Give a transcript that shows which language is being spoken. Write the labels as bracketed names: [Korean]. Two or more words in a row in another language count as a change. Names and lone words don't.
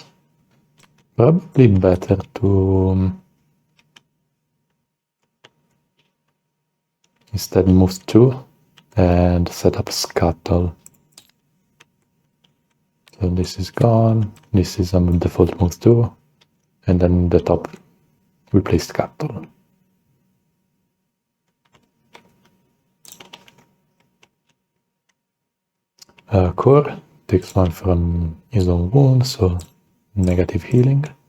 [English] Probably better to instead move 2 and set up Scuttle. So this is gone, this is a default move 2, and then the top we play Scuttle. C.O.R.E takes 1 from his own wound, so negative healing.